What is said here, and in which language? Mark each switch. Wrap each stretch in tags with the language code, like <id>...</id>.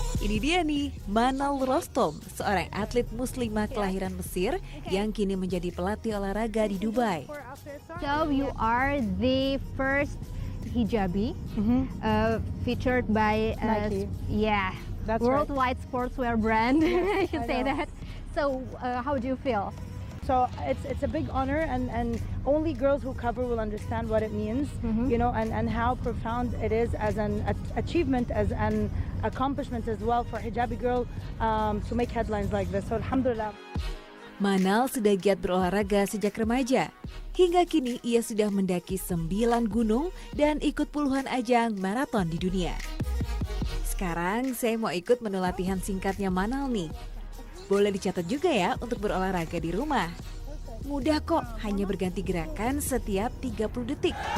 <id>Ini dia nih, Manal Rostom, seorang atlet muslimah kelahiran Mesir yang kini menjadi pelatih olahraga di Dubai.</id> <en>So you are the first hijabi featured by Nike. Yeah, That's right. worldwide sportswear brand. I should say know. that. So how do you feel? So it's a big honor, and only girls who cover will understand what it means, you know, and how profound it is as an achievement, as an accomplishment as well for a hijabi girl to make headlines like this. So alhamdulillah.</en> <id>Manal sudah giat berolahraga sejak remaja. Hingga kini ia sudah mendaki 9 gunung dan ikut puluhan ajang maraton di dunia. Sekarang saya mau ikut menu latihan singkatnya Manal nih. Boleh dicatat juga ya untuk berolahraga di rumah. Mudah kok, hanya berganti gerakan setiap 30 detik.</id>